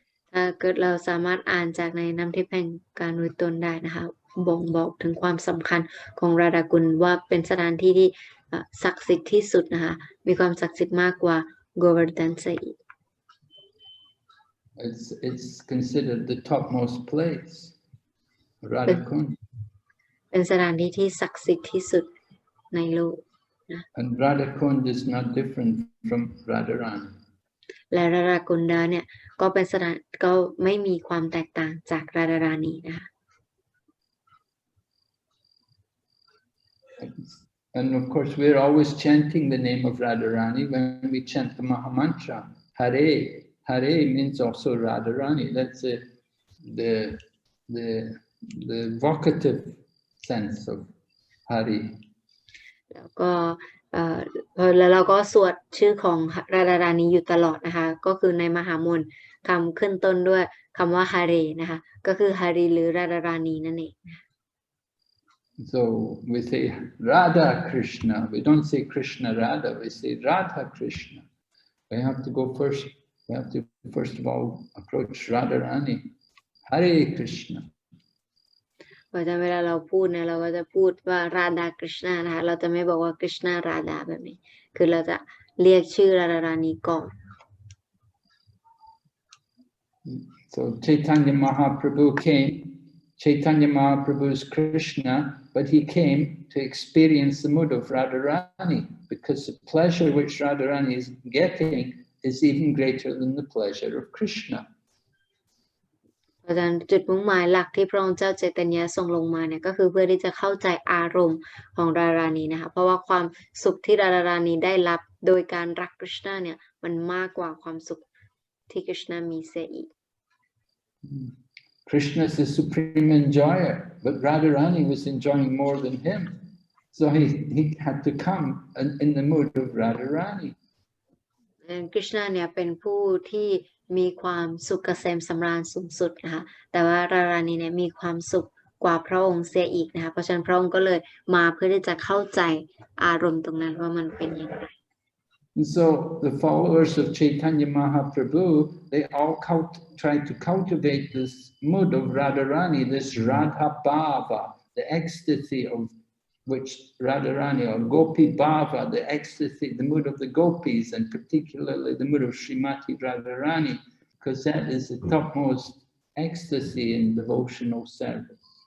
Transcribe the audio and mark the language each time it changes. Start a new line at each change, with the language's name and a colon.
Thai: ถ้าเกิดเราสามารถอ่านจากในน้ำทิพย์แห่งการรู้ตนได้นะคะบ่งบอกถึงความสำคัญของราดากุลว่าเป็นสถานที่ที่ศักดิ์สิทธิ์ที่สุดนะคะมีความศักดิ์สิทธิ์มากกว่าโกวาร์ดันซะอีก
English: It's considered the topmost place, Radhakund.
Thai: เป็นสถานที่ที่ศักดิ์สิทธิ์ที่สุดในโลกนะ
English: And Radhakund is not different from Radharani.
Thai: และราดากุลดาเนี่ยก็เป็นสถานก็ไม่มีความแตกต่างจากราดาราณีนะคะ
English: And of course, we're always chanting the name of Radharani when we chant the Mahamantra. Hare, Hare means also Radharani. That's the vocative sense of Hari.
Thai: แล้วก็แล้วเราก็สวดชื่อของราดาราณีอยู่ตลอดนะคะก็คือในมหามนต์คำขึ้นต้นด้วยคำว่าฮาเรนะคะก็คือฮารีหรือราดาราณีนั่นเอง
English: So we say Radha Krishna. We don't say Krishna Radha. We say Radha Krishna. We have to go first. We have to first of all approach Radharani. Hare Krishna.
Thai: เพราะฉะนั้นเวลาเราพูดเนี่ยเราก็จะพูดว่าราดากฤษณะนะคะเราจะไม่บอกว่ากฤษณะราดาแบบนี้คือเราจะเรียกชื่อราดาราณีก่อน
English: So Chaitanya Mahaprabhu came. Chaitanya Mahaprabhu is Krishna, but he came to experience the mood of Radharani because the pleasure which Radharani is getting is even greater than the pleasure of Krishna.
Thai: เพราะฉะนั้นจุดมุ่งหมายหลักที่พระองค์เจ้าใจตยทรงลงมาเนี่ยก็คือเพื่อที่จะเข้าใจอารมณ์ของราราณีนะคะเพราะว่าความสุขที่ราราณีได้รับโดยการรักกฤษณะเนี่ยมันมากกว่าความสุขที่กฤษณะมีเสียอีก
English: Krishna is the supreme enjoyer, but Radharani was enjoying more than him. So he had to come in the mood of Radharani.
Thai: คริชนาเนี่ยเป็นผู้ที่มีความสุขเกษมสำราญสูงสุดนะคะแต่ว่ารารานีเนี่ยมีความสุขกว่าพระองค์เสียอีกนะคะเพราะฉะนั้นพระองค์ก็เลยมาเพื่อที่จะเข้าใจอารมณ์ตรงนั้นว่ามันเป็นอย่างไร
English: And so the followers of Chaitanya Mahaprabhu, they all try to cultivate this mood of Radharani, this Radha Bhava, the ecstasy of which Radharani, or Gopi Bhava, the ecstasy, the mood of the gopis, and particularly the mood of Srimati Radharani, because that is the topmost ecstasy in devotional service.